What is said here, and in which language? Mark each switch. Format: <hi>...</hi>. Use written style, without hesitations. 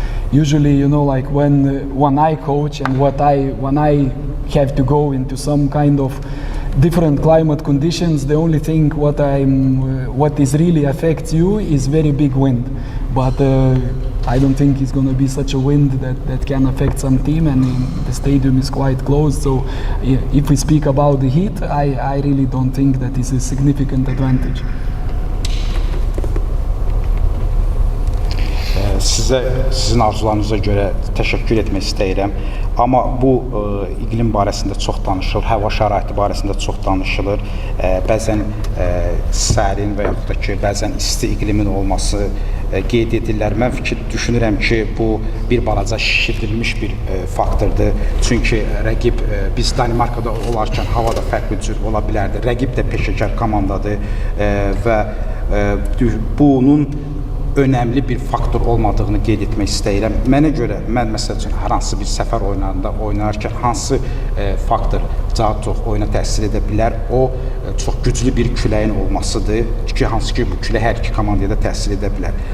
<en>Usually, you know, like when I coach and when I have to go into some kind of different climate conditions, the only thing what is really affects you is very big wind, but I don't think it's going to be such a wind that can affect some team, and the stadium is quite close. So if we speak about the heat, I really don't think that is a significant advantage.</en> <az>Sizin arzularınıza görə təşəkkür etmək istəyirəm. Amma bu iqlim barəsində çox danışılır, hava şəraiti barəsində çox danışılır. Bəzən sərin və yaxud da ki, bəzən isti iqlimin olması qeyd edirlər. Mən düşünürəm ki, bu bir balaca şişirdilmiş bir faktordur. Çünki rəqib, biz Danimarkada olarkən hava da fərqli cür ola bilərdi. Rəqib də peşəkar komandadır və bunun önəmli bir faktor olmadığını qeyd etmək istəyirəm. Mənə görə, mən məsəl üçün hər hansı bir səfər oyunlarında oynarkən hansı faktor daha çox oyuna təsir edə bilər, o çox güclü bir küləyin olmasıdır ki, hansı ki, bu külək hər iki komandaya da təsir edə bilər.</az>